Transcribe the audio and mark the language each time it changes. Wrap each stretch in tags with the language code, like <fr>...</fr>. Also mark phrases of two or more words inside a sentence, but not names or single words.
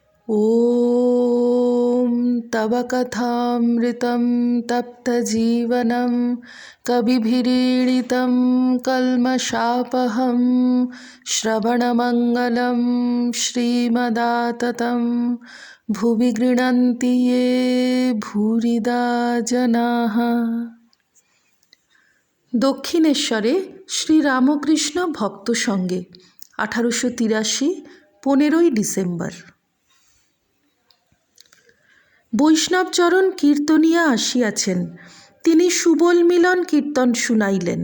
<sa>ॐ तव कथामृतं तप्तजीवनं कविभिरीडितं कल्मषापहं श्रवणमङ्गलं श्रीमदाततं भुवि गृह्णन्ति ये भूरिदा जनाः।</sa> <bn>দক্ষিণেশ্বরে শ্রীরামকৃষ্ণ ভক্ত সঙ্গে 1883 15ই ডিসেম্বর। বৈষ্ণবচরণ কীর্তনিয়া আসিয়াছেন, তিনি সুবল মিলন কীর্তন শুনাইলেন।</bn>